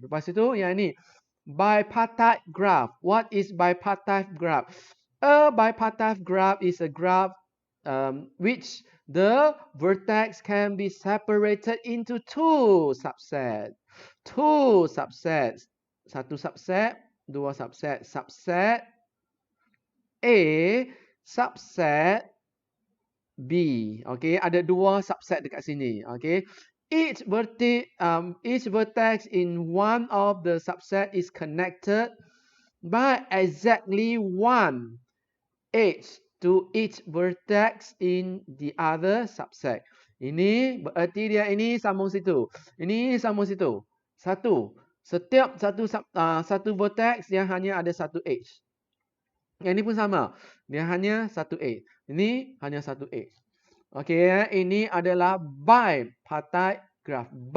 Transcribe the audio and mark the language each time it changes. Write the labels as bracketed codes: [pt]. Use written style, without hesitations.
[ms] Lepas itu yang ni bipartite graph. [en] What is bipartite graph? A bipartite graph is a graph which the vertex can be separated into two subsets. [ms] Two subsets. Satu subset, dua subset. Subset A, subset B. Okay, ada dua subset dekat sini. [en] Okay, each vertex in one of the subset is connected by exactly one edge to each vertex in the other subset. [ms] Ini berarti dia ini sambung situ. Ini sambung situ. Setiap satu vertex dia hanya ada satu edge. Yang ini pun sama. Dia hanya satu edge. Ini hanya satu edge. Okey, ini adalah bipartite graph.